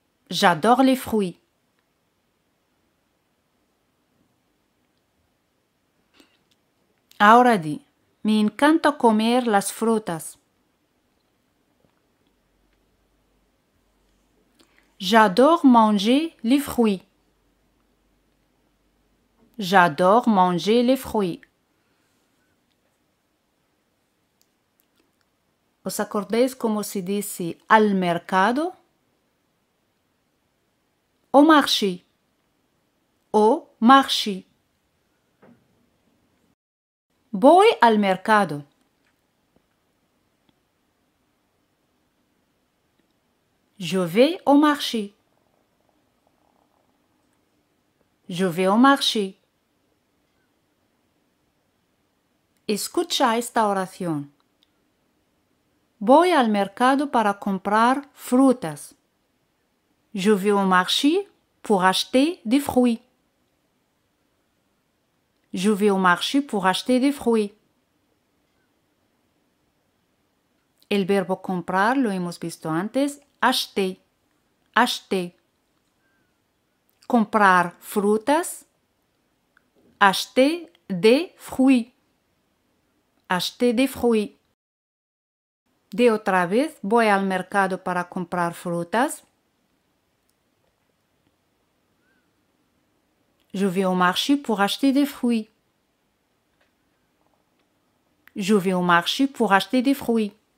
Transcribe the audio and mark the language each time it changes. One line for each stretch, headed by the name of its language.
French: J'adore les fruits.
Spanish: Ahora di, me encanta comer las frutas.
French: J'adore manger les fruits. J'adore manger les fruits.
Spanish: ¿Os acordáis cómo se dice al mercado?
French: Au marché. Au marché.
Spanish: Voy al mercado.
French: Je vais au marché. Je vais au marché.
Spanish: Escucha esta oración. Voy al mercado para comprar frutas.
French: Je vais au marché pour acheter des fruits. Je vais au marché pour acheter des fruits.
Spanish: El verbo comprar lo hemos visto antes. Acheter. Acheter. Comprar frutas.
French: Acheter des fruits. Acheter des fruits.
Spanish: De otra vez, voy al mercado para comprar frutas.
French: Je vais au marché pour acheter des fruits. Je vais au marché pour acheter des fruits.